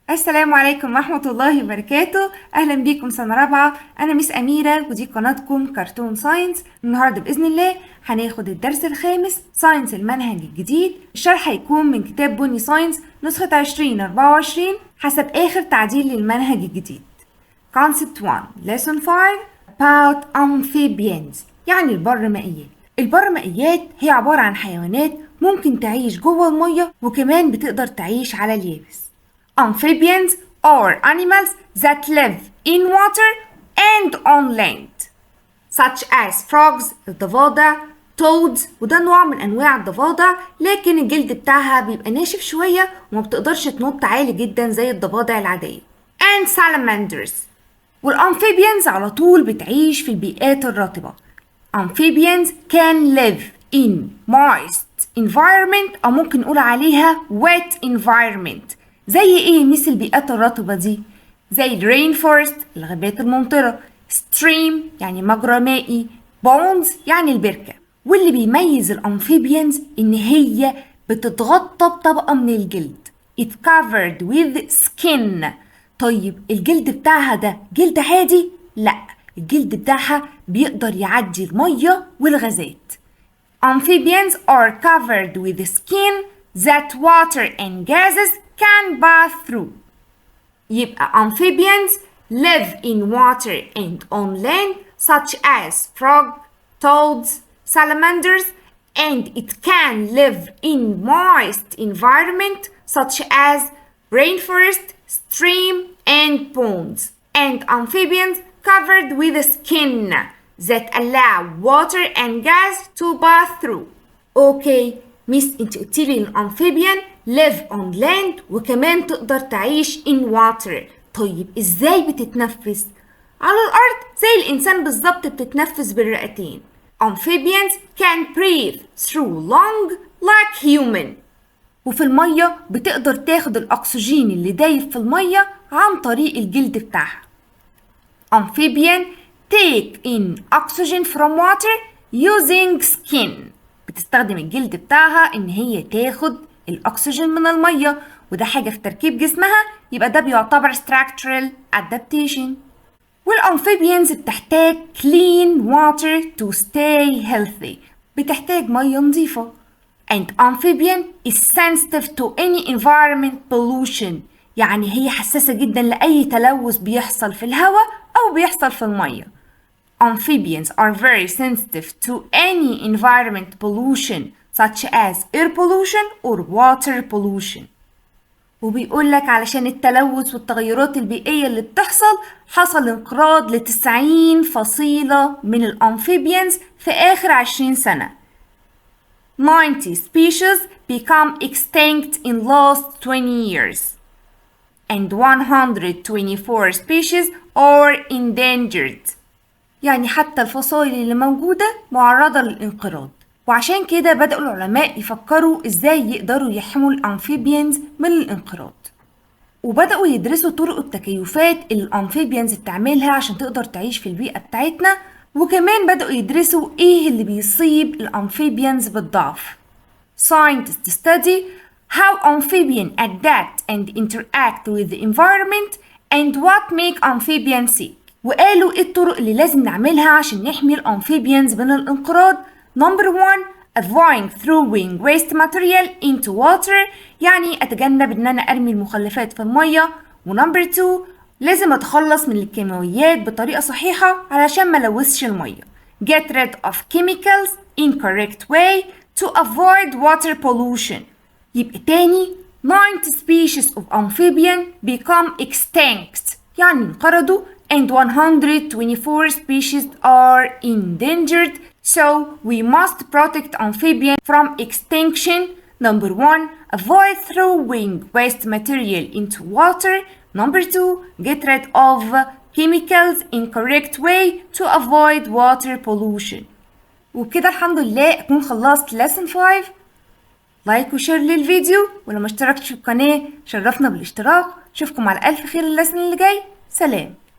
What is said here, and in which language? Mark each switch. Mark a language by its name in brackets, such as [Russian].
[Arabic] السلام عليكم ورحمة الله وبركاته. أهلا بيكم سنة رابعة. أنا ميس أميرة ودي قناتكم كرتون ساينس. النهاردة بإذن الله هناخد الدرس الخامس ساينس المنهج الجديد. الشرح هيكون من كتاب بني ساينس نسخة 2024 حسب آخر تعديل للمنهج الجديد. [English] Concept 1 Lesson 5 About Amphibians [Arabic] يعني البرمائيات. البرمائيات هي عبارة عن حيوانات ممكن تعيش جوه المية وكمان بتقدر تعيش على اليابس. [English] Amphibians are animals that live in water and on land such as frogs [Arabic] الضفادع toads وده نوع من انواع الضفادع لكن الجلد بتاعها بيبقى ناشف شوية وما بتقدرش تنط عالي جدا زي الضفادع العادية [English] and salamanders. [Arabic] والamphibians على طول بتعيش في البيئات الرطبة. [English] Amphibians can live in moist environment [Arabic] أو ممكن نقول عليها [English] wet environment. [Arabic] زي ايه مثل البيئات الرطبة دي؟ زي الرين فورست الغابات الممطرة، ستريم يعني مجرى مائي، بونز يعني البركة. واللي بيميز الامفيبيانز ان هي بتتغطى بطبقة من الجلد [English] it covered with skin. [Arabic] طيب الجلد بتاعها ده جلد عادي؟ لا، الجلد بتاعها بيقدر يعدي المية والغازات. [English] Amphibians are covered with skin that water and gases can pass through. يبقى amphibians live in water and on land such as frog, toads, salamanders, and it can live in moist environment such as rainforest, stream, and ponds. And amphibians covered with skin that allow water and gas to pass through. [Arabic] Okay, ميس انت قلتيلي الامفيبيان [English] live on land [Arabic] وكمان تقدر تعيش [English] in water. [Arabic] طيب ازاي بتتنفس؟ على الارض زي الانسان بالظبط بتتنفس بالرئتين. [English] Amphibians can breathe through lung like human. [Arabic] وفي المية بتقدر تاخد الاكسجين اللي دايب في المية عن طريق الجلد بتاعها. [English] Amphibian take in oxygen from water using skin. [Arabic] بتستخدم الجلد بتاعها ان هي تاخد الاكسجين من الميه وده حاجه في تركيب جسمها يبقى ده بيعتبر structural adaptation. والامفيبيانز بتحتاج [English] clean water to stay healthy. [Arabic] بتحتاج ميه نظيفه. [English] And amphibian is sensitive to any environment pollution. [Arabic] يعني هي حساسه جدا لاي تلوث بيحصل في الهواء او بيحصل في الميه. [English] Amphibians are very sensitive to any environment pollution such as air pollution or water pollution. [Arabic] وبيقول لك علشان التلوث والتغيرات البيئية اللي بتحصل حصل انقراض ل90 فصيلة من الأمفيبيانز في آخر 20 سنة. [English] 90 species become extinct in last 20 years and 124 species are endangered. [Arabic] يعني حتى الفصائل اللي موجودة معرضة للانقراض. وعشان كده بدأوا العلماء يفكروا ازاي يقدروا يحموا الامفيبيانز من الانقراض وبدأوا يدرسوا طرق التكيفات اللي الامفيبيانز بتعملها عشان تقدر تعيش في البيئة بتاعتنا وكمان بدأوا يدرسوا ايه اللي بيصيب الامفيبيانز بالضعف. [English] Scientists study how amphibians adapt and interact with the environment and what make amphibians sick. [Arabic] وقالوا ايه الطرق اللي لازم نعملها عشان نحمي الامفيبيانز من الانقراض. [English] Number 1 avoiding throwing waste material into water [Arabic] يعني اتجنب ان انا ارمي المخلفات في الميه. ونمبر 2 لازم اتخلص من الكيماويات بطريقه صحيحه علشان ما لوثش الميه. [English] Get rid of chemicals in correct way to avoid water pollution. [Arabic] يبقى تاني [English] 90 species of amphibian become extinct [Arabic] يعني انقرضوا [English] and 124 species are endangered. So we must protect amphibians from extinction. Number 1 avoid throwing waste material into water. Number 2 get rid of chemicals in correct way to avoid water pollution. [Arabic] وبكده الحمد لله أكون خلصت lesson 5. لايك وشير للفيديو ولو ما اشتركتش في القناة شرفنا بالاشتراك. اشوفكم على ألف خير اللسن اللي جاي. سلام.